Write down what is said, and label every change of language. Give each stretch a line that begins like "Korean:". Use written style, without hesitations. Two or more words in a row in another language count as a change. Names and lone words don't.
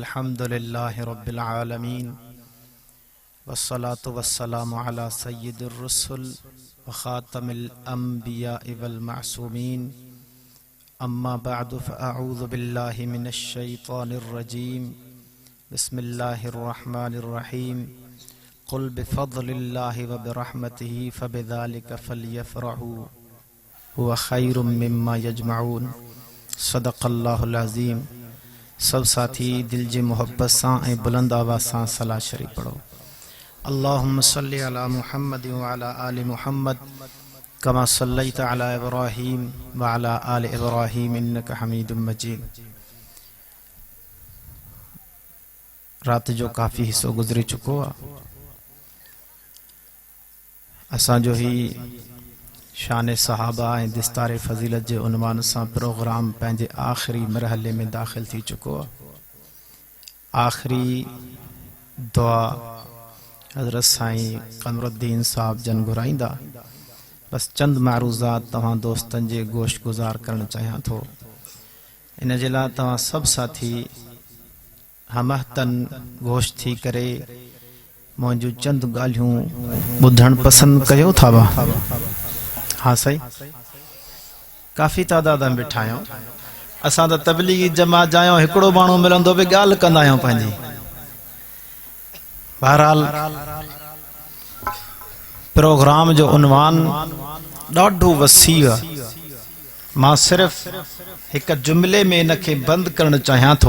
Arabic: الحمد لله رب العالمين والصلاة والسلام على سيد الرسل وخاتم الأنبياء والمعصومين أما بعد فأعوذ بالله من الشيطان الرجيم بسم الله الرحمن الرحيم قل بفضل الله وبرحمته فبذلك فليفرحوا هو خير مما يجمعون. صدق الله العظيم.
Sindhi: सब साथी दिल जी मोहब्बत सां ऐं बुलंद आवाज़ सां सलाह शरीफ पढ़ो।
Arabic: اللهم صل على محمد وعلى آل محمد كما صليت على إبراهيم وعلى آل إبراهيم إنك حميد مجيد.
Sindhi: रात जो काफ़ी हिस्सो गुज़री चुको आहे। असांजो ही शान सहाबा ऐं दिस्तार फ़ज़ीलत जे उनवान सां प्रोग्राम पंहिंजे आख़िरी मरहले में दाख़िल थी चुको आहे। आख़िरी दुआ हज़रत साईं क़मरुद्दीन साहब जन घुराईंदा। बस चंद मारूज़ात तव्हां दोस्तनि जे गोश गुज़ार करणु चाहियां थो। इन जे लाइ तव्हां सभु साथी हमहतन गोश थी करे मुंहिंजूं चंद ॻाल्हियूं ॿुधणु पसंदि कयो था। हाँ सही, काफ़ी तादाद में बिठा आहियूं। असां त तबलीगी जमात जा आहियूं, हिकिड़ो माण्हू मिलंदो बि ॻाल्हि कंदा आहियूं पंहिंजी। बहरहाल प्रोग्राम जो उनवान ॾाढो वसी आहे। मां सिर्फ़ हिक जुमिले में इनखे बंदि करणु चाहियां थो।